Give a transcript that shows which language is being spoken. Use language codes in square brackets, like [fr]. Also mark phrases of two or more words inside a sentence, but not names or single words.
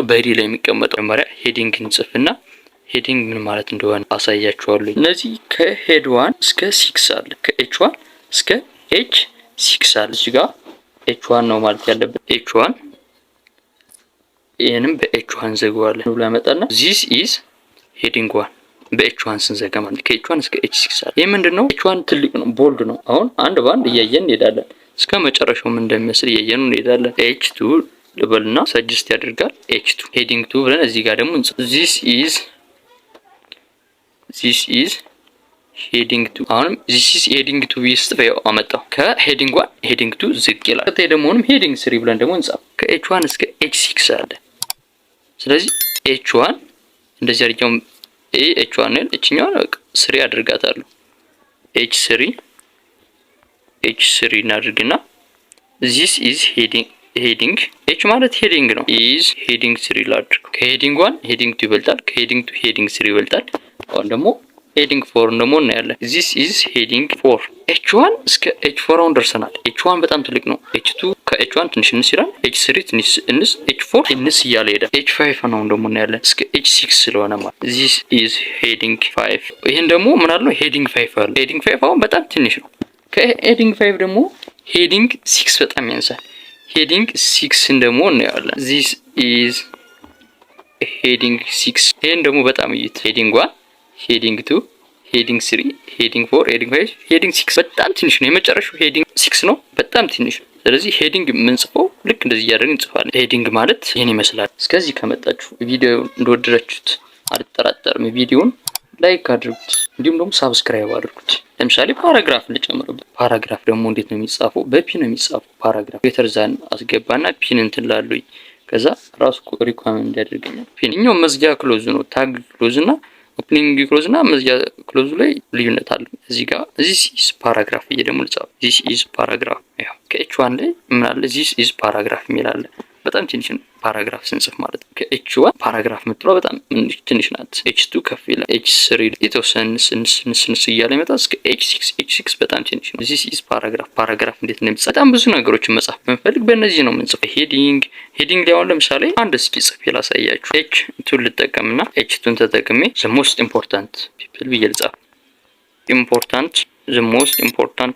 [am] በሄድ ላይ የሚቀመጠው። መጀመሪያ ሄዲንግ እንጽፍና ሄዲንግ ምን ማለት እንደሆነ አሳያችኋለሁ። እነዚህ ከሄድ 1 እስከ 6 አለ። ከH1 እስከ H6 አለ። እዚህ ጋር H1 ነው ማለት ያለበት። H1 ይሄንም በH1 ዘጋዋለን ብሎ ያመጣና [en] this is heading 1 [am] በH1 ስንዘጋ ማለት ከH1 እስከ H6 አለ። ይሄ ምንድነው? H1 ትልቅ ነው፣ ቦልድ ነው። አሁን አንድ ባንድ እያየን እንሄዳለን። እስከ መጨረሻው ምን እንደሚመስል እያየን እንሄዳለን። H2 ልበልና ሰጀስት ያደርጋል። H2 heading 2 ብለን እዚህ ጋር ደግሞ [en] this is [am] heading 2 አሁንም [en] this is heading 2 [am] ይስተፈው አመጣው። ከ [en] heading 1 heading 2 [am] ዝቅ ይላል። ከታይ ደግሞንም heading 3 ብለን ደግሞ እንጻፍ። ከH1 እስከ H6 አለ። ስለዚህ H1 እንደዚህ አድርገው H1 ነው። እቺኛው ነው 3 አድርጋታለሁ። H3 እናድርግና [en] this is heading H [am] ማለት heading ነው። [en] is heading 3 [am] ላድርግ። ከ [en] heading 1 heading 2 [am] ይበልጣል። ከ [en] heading 2 heading 3 [am] ይበልጣል። አሁን ደግሞ heading 4 ደግሞ እናያለን። [en] this is heading 4 [am] H1 እስከ H4 አሁን ደርሰናል። H1 በጣም ትልቅ ነው። H2 ከH1 ትንሽ እንስ ይላል። H3 ትንሽ እንስ፣ H4 እንስ እያለ ሄዳል። H5 ነው ደግሞ እናያለን እስከ H6 ስለሆነ ማለት [en] this is heading 5 [am] ይሄን ደግሞ ምን አለው? heading 5 አለ። heading 5 አሁን በጣም ትንሽ ነው። ከheading 5 ደግሞ heading 6 በጣም ያንሳል። heading 6 ደግሞ እናያለን። [en] this is heading 6 [am] ይሄን ደግሞ በጣም እይት [en] heading 1 heading 2 heading 3 heading 4 heading 5 heading 6 [am] በጣም ትንሽ ነው። የመጨረሻው heading 6 ነው፣ በጣም ትንሽ ነው። ስለዚህ ሄዲንግ የምንጽፈው ልክ እንደዚህ እያደረግን እንጽፋለን። ሄዲንግ ማለት ይሄን ይመስላል። እስከዚህ ከመጣችሁ ቪዲዮ እንደወደዳችሁት አልጠራጠርም። ቪዲዮውን ላይክ አድርጉት፣ እንዲሁም ደግሞ ሳብስክራይብ አድርጉት። ለምሳሌ ፓራግራፍ ልጨምርበት። ፓራግራፍ ደግሞ እንዴት ነው የሚጻፈው? በፒ ነው የሚጻፈው። ፓራግራፍ ቤተርዛን አስገባና ፒን እንትን ላሉኝ ከዛ ራሱ ሪኳመንድ ያደርገኛል። ፒን እኛው መዝጊያ ክሎዝ ነው። [en] tag close [am] እና [en] opening close [am] እና መዝጊያ ክሎዝ ላይ ልዩነት አለ። እዚህ ጋር [en] this is paragraph [am] እየ ደግሞ ልጻፍ። [en] this is paragraph [am] ያው ከH1 ላይ ምን አለ? [en] this is paragraph [am] የሚል አለ። በጣም ትንሽ ነው ፓራግራፍ ስንጽፍ ማለት ነው። ከኤች1 ፓራግራፍ የምትለው በጣም ትንሽ ናት። ኤች2 ከፍ ይላል። ኤች3 የተወሰነ ስንስ እያለ ይመጣል እስከ ኤች6 በጣም ትንሽ ነው። [en] this is paragraph [am] እንዴት ነው የሚጻፍ? በጣም ብዙ ነገሮችን መጻፍ ብንፈልግ በእነዚህ ነው የምንጽፈው። ሄዲንግ ላይ አሁን ለምሳሌ አንድ እስኪ ጽፌ ላሳያችሁ። ኤች2 ልጠቀምና ኤች2ን ተጠቅሜ [en] the most important people [am] ብዬ ልጻፍ። [en] the most important